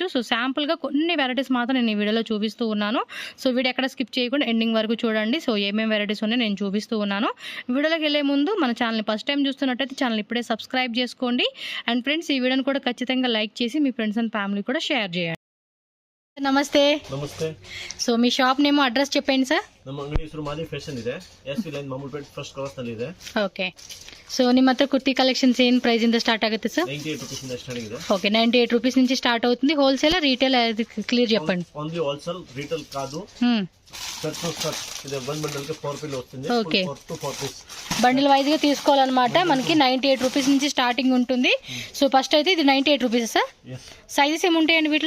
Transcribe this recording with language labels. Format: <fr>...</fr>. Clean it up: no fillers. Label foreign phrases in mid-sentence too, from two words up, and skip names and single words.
<te>సో శాంపుల్గా కొన్ని వెరైటీస్ మాత్రం నేను ఈ వీడియోలో చూపిస్తూ ఉన్నాను. సో వీడియో ఎక్కడ స్కిప్ చేయకుండా ఎండింగ్ వరకు చూడండి. సో ఏమేమి వెరైటీస్ ఉన్నాయో నేను చూపిస్తూ ఉన్నాను. వీడియోలోకి వెళ్ళే ముందు మన ఛానల్ని ఫస్ట్ టైం చూస్తున్నట్టయితే ఛానల్ ఇప్పుడే సబ్స్క్రైబ్ చేసుకోండి. అండ్ ఫ్రెండ్స్, ఈ వీడియోని కూడా ఖచ్చితంగా లైక్ చేసి మీ</te> <en>friends and family</en> <te>కూడా షేర్ చేయండి.</te> <kn>ನಮಸ್ತೆ. ನಮಸ್ತೆ.</kn> <te>ಸೊ మీ</te> <en>shop name address</en> <te>చెప్పండి ಸರ್.</te> <kn>ನಮ್ಮ ಅಂಗಡಿ ಹೆಸರು ಮಹಾದೇವ್ ಫ್ಯಾಷನ್ ಇದೆ. ಎಸ್ವಿ ಲೈನ್ ಮಾಮೂಲ್ಪೇಟ್ ಫಸ್ಟ್ ಕ್ರಾಸ್ ನಲ್ಲಿ ಇದೆ. ಓಕೆ. ಸೊ ನಿಮ್ಮ ಹತ್ರ ಕುರ್ತಿ ಕಲೆಕ್ಷನ್ಸ್ ಏನು ಪ್ರೈಸ್ ಇಂದ ಸ್ಟಾರ್ಟ್ ಆಗುತ್ತೆ ಸರ್? 98 ರೂಪೀಸ್ ಇಂದ ಸ್ಟಾರ್ಟ್ ಆಗಿದೆ.</kn> <te>ఓకే, 98 రూపీస్ నుంచి స్టార్ట్ అవుతుంది.</te> <en>wholesale retail clear</en> <te>చెప్పండి.</te> <en>only wholesale,</en> <te>రీటైల్ కాదు.</te> <en>set to set</en> <te>ఇది</te> <en>one bundle</en> <te>కి 4 పీస్ వస్తుంది. ఓకే, 4 to 4 పీస్</te> <en>bundle wise</en> <te>గా తీసుకోవాలన్నమాట. మనకి 98 రూపీస్ నుంచి స్టార్టింగ్ ఉంటుంది. సో ఫస్ట్ అయితే ఇది 98</te> <en>rupees sir.</en> <te>సైజెస్ ఏముంటాయండి వీటిలో?</te>